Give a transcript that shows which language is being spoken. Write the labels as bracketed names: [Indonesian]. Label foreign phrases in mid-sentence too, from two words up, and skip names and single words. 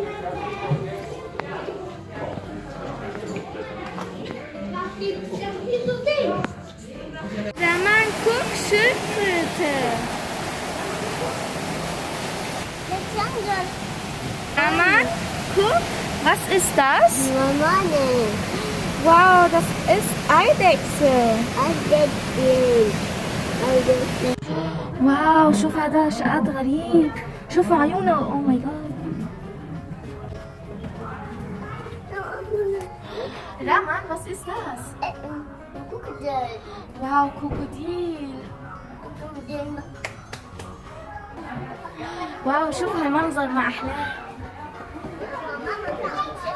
[German] Rahman, guck, Schildkröte. Das Jungle. Rahman, guck, was ist das? Mamane. Wow, das ist Eidechse. Eidechse. [Arabic] واو شوف هذا شقات غريب شوف عيونه [English] oh my god [Arabic] Rahman, [German] was ist das? Krokodil. Wow, Krokodil. [Arabic] واو شوف هالمنظر ما أحلاه. [German] Mama,